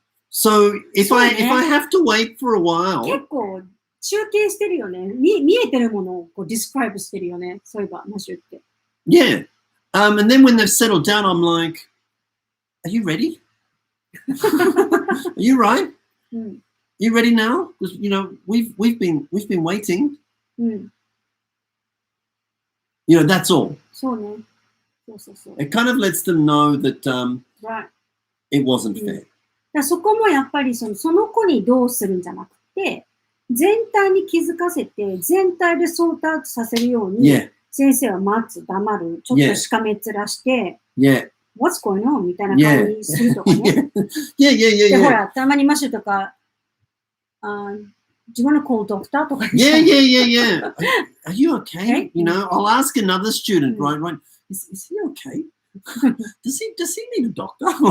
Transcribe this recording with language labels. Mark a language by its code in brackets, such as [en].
[en] So if I have to wait for a while. [ja] 結構中継してるよね。見えてるものをこうディスクライブしてるよね。そういえば、マシュって。 [en] Yeah. And then when they've settled down, I'm like, are you ready? Are you right? You ready now? Because we've been waiting. That's all. [ja] そうね。そう。 [en] It kind of lets them know that it wasn't fair. [ja] そこもやっぱりその子にどうするんじゃなくて、全体に気づかせて、全体でソートアウトさせるように、先生は待つ、黙る、ちょっとしかめ面して、 [en] What's going on? [ja] みたいな感じにするとかね。で、ほら、たまにマシュとか、自分の [en] call doctor [ja] とか。 [en] Yeah. Are you okay? I'll ask another student, right? Is he okay? Does he need a doctor?